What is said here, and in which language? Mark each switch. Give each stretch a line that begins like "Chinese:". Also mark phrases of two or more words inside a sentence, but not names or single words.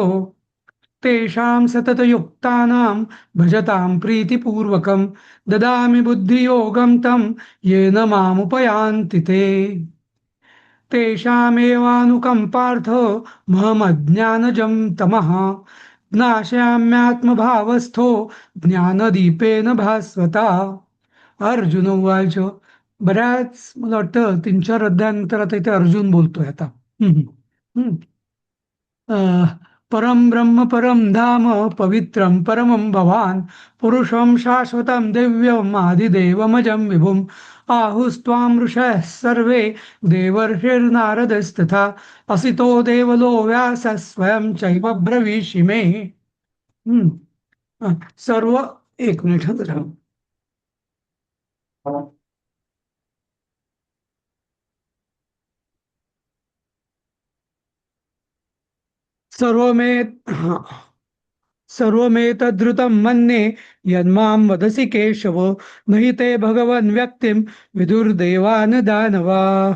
Sanskrit: तेषां सततयुक्तानां भजतां प्रीतिपूर्वकं ददामि बुद्धियोगं तं येन मामुपयान्ति ते. तेषामेवानुकम्पार्थ महमज्ञानजं तमः ज्ञास्याम्यात्मभावस्थो ज्ञानदीपेन भास्वता. अर्जुन उवाच.
Marathi: बऱ्याच मला वाटतं 3-4 अध्यायानंतर आता इथे अर्जुन बोलतोय आता.
Sanskrit: परम ब्रह्म परम धाम पवित्रं परमं भवान पुरुषं शाश्वतं दिव्यम् आदिदेवमजं विभुम् आहुस्त्वां ऋषयः सर्वे देवर्षिर्नारदस्तथा असितो देवलो व्यासः स्वयं चैव ब्रवीषि मे.
Marathi: सर्व एक मिनिट जरा.
Sanskrit: सर्वमेतद्धृतं मन्ये यन्मां वदसि केशव नहि ते भगवन् व्यक्तिं विदुर्देवान् दानवाः.